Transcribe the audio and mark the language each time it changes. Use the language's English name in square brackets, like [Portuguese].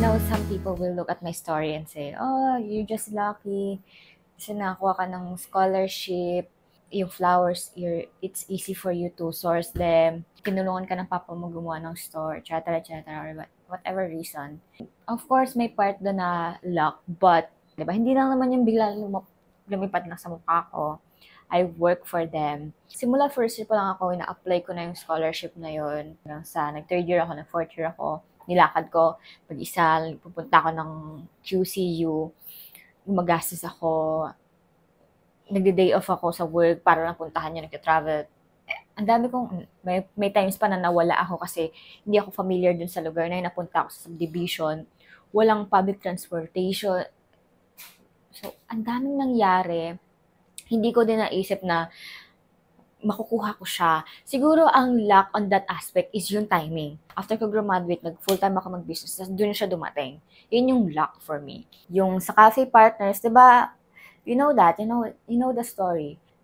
[English] some people will look at my story and say, oh, you're just lucky. [Filipino] Kasi nakakuha ka ng scholarship, yung flowers, [English] it's easy for you to source them. [Filipino] Tinulungan ka ng papa mo gumawa ng store, etc. [English] or whatever reason. Of course, [Filipino] may part doon na luck, but, diba, hindi lang naman yung bigla lumipad lang sa mukha ko. [English] I work for them. [Filipino] Simula first year pa lang ako, ina-apply ko na yung scholarship na yun. Nag-third year ako, nag-fourth year ako, nilakad ko, pag-isa, pupunta ako ng QCU, gumagastos ako, nagde-day off ako sa work para lang puntahan yun, nag-travel. Ang dami kong, may times pa na nawala ako kasi hindi ako familiar dun sa lugar na yun, napunta ako sa subdivision, walang public transportation. So, ang daming nangyari. Hindi ko din naisip na makukuha ko siya. Siguro ang luck [English] on that aspect [Filipino] is yung timing. After ko graduate, nag-full-time ako mag-business, doon siya dumating. Yun yung [English] luck for me. [Filipino] Yung sa [English] cafe partners, diba, you know that, you know the story.